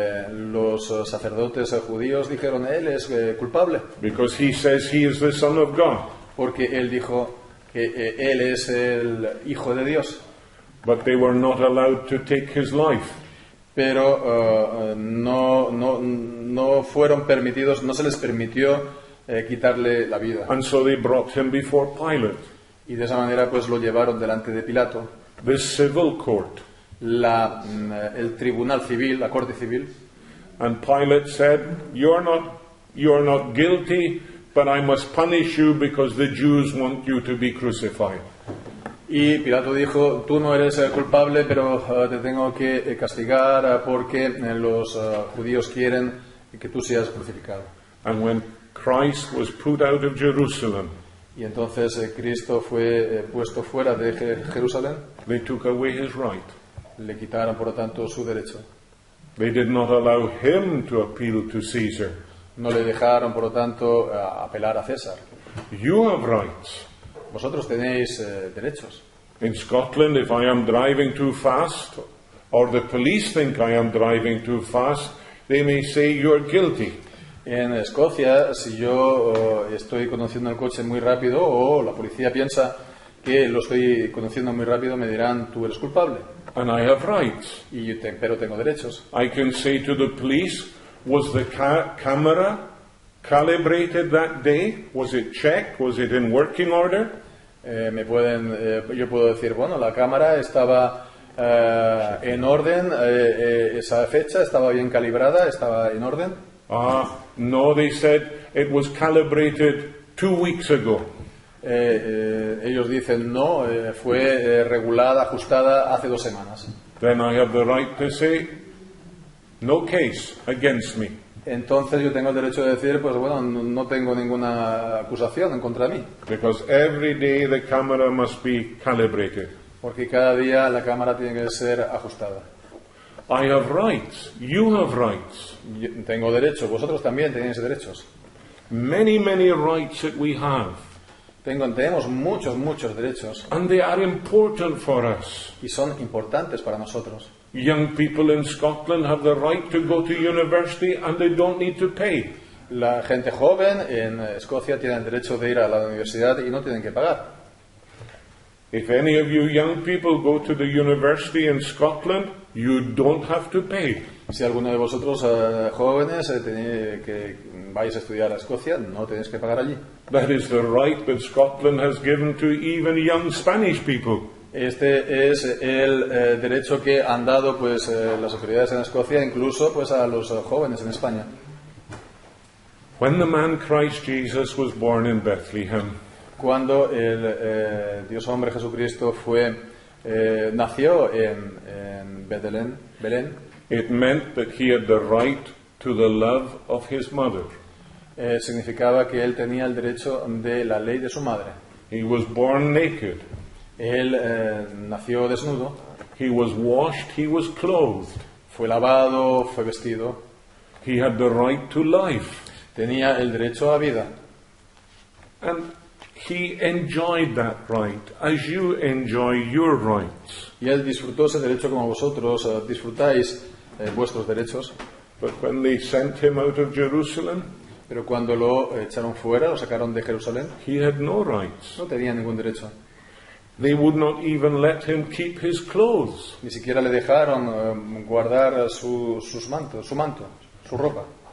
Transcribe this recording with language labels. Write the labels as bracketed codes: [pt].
[es] Los sacerdotes judíos dijeron él es culpable [en] Because he says he is the Son of God. [es] porque él dijo que él es el Hijo de Dios, [en] But they were not allowed to take his life. [es] pero no fueron permitidos, no se les permitió quitarle la vida. [en] And so they brought him before Pilate. [es] Y de esa manera pues lo llevaron delante de Pilato, [en] the civil court. [es] el tribunal civil, la corte civil. [en] And Pilate said, you're not guilty, but I must punish you because the Jews want you to be crucified. [es] Y Pilato dijo, tú no eres culpable, pero te tengo que castigar porque los judíos quieren que tú seas crucificado. [en] And when Christ was put out of Jerusalem, [es] Y entonces Cristo fue puesto fuera de Jerusalén, [en] they took away his right. [es] le quitaron por lo tanto su derecho. [en] They did not allow him to appeal to Caesar. [es] No le dejaron por lo tanto apelar a César. [en] You have rights. [es] Vosotros tenéis derechos. [en] In Scotland, if I am driving too fast, or the police think I am driving too fast, they may say you're guilty. [es] En Escocia, si yo estoy conduciendo el coche muy rápido o la policía piensa que lo estoy conduciendo muy rápido, me dirán, tú eres culpable. [en] And I have rights. [es] Pero tengo derechos. [en] I can say to the police, was the camera calibrated that day? Was it checked? Was it in working order? [es] Yo puedo decir, bueno, la cámara estaba en orden, esa fecha estaba bien calibrada, estaba en orden. [en] No, they said it was calibrated 2 weeks ago. [es] Ellos dicen, no, fue regulada, ajustada hace 2 semanas. [en] Then I have the right to say, no case against me. [es] Entonces yo tengo el derecho de decir, pues bueno, no tengo ninguna acusación en contra de mí. [en] Because every day the camera must be calibrated. [es] Porque cada día la cámara tiene que ser ajustada. [en] I have rights. You have rights. [es] Yo tengo derechos, vosotros también tenéis derechos. [en] Many, many rights that we have. [es] Tenemos muchos derechos. [en] And they are important for us. [es] Y son importantes para nosotros. [en] Young people in Scotland have the right to go to university and they don't need to pay. [es] La gente joven en Escocia tiene el derecho de ir a la universidad y no tienen que pagar. [en] If any of you young people go to the university in Scotland, you don't have to pay. [es] Si alguno de vosotros jóvenes que vais a estudiar a Escocia, no tenéis que pagar allí. [en] That is the right that Scotland has given to even young Spanish people. [es] Este es el derecho que han dado pues las autoridades en Escocia, incluso pues a los jóvenes en España. [en] When the man Christ Jesus was born in Bethlehem, [es] cuando el Dios hombre Jesucristo nació en Belén, [en] it meant that he had the right to the love of his mother. [es] Significaba que él tenía el derecho de la ley de su madre. [en] He was born naked. [es] Él nació desnudo. [en] He was washed, he was clothed. [es] Fue lavado, fue vestido. [en] He had the right to life. [es] Tenía el derecho a vida. [en] And he enjoyed that right as you enjoy your rights. [es] Y él disfrutó ese derecho como vosotros disfrutáis vuestros derechos. [en] But when they sent him out of Jerusalem, [es] pero cuando lo echaron fuera, lo sacaron de Jerusalén, [en] he had no rights. [es] No tenía ningún derecho. [en] They would not even let him keep his clothes. [es] Ni siquiera le dejaron guardar su manto, su ropa.